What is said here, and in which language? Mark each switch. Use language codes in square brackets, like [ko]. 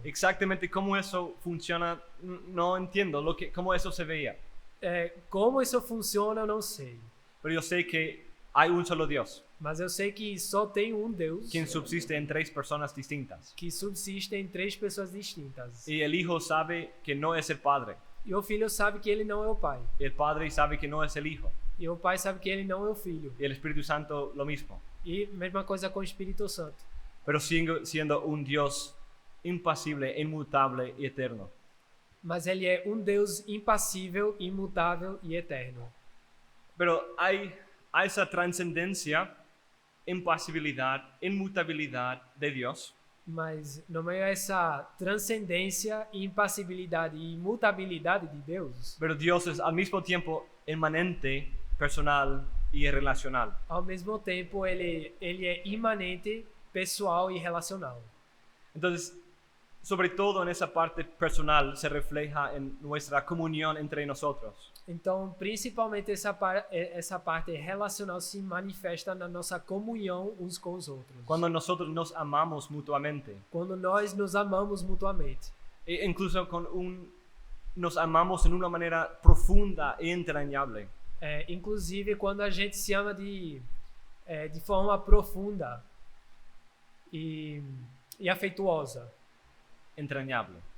[es] Exactamente cómo eso funciona, no entiendo cómo eso se veía, [pt] Como isso funciona, eu não sei. [es] pero yo sé que hay un solo Dios, [pt] Mas eu sei que só tem um Deus [es] quien subsiste en tres personas distintas. [pt] que subsiste em três pessoas distintas. [es] Y el Hijo sabe que no es el Padre, [pt] E o Filho sabe que ele não é o Pai. [es] y el Padre sabe que no es el Hijo, [pt] E o Pai sabe que ele não é o Filho. [es] y el Espíritu Santo lo mismo. [pt] E mesma coisa com o Espírito Santo. [es] Pero siendo un Dios impasible, inmutable y eterno. [pt] Mas ele é um Deus impassível, imutável e eterno. [es] Pero hay esa trascendencia, impasibilidad, inmutabilidad de Dios, [pt] Mas no meio a essa transcendência, impassibilidade e imutabilidade de Deus, [es] pero Dios es al mismo tiempo inmanente, personal y relacional. [pt] ao mesmo tempo ele é imanente, pessoal e relacional. [es] Entonces, sobre todo en esa parte personal se refleja en nuestra comunión entre nosotros. [pt] Então, principalmente essa parte relacional se manifesta na nossa comunhão uns com os outros. [es] Cuando nosotros nos amamos mutuamente, [pt] Quando nós nos amamos mutuamente. [es] e incluso nos amamos en una manera profunda e entrañable. [pt] Inclusive quando a gente se ama de forma profunda e afetuosa. [es] Entrañable.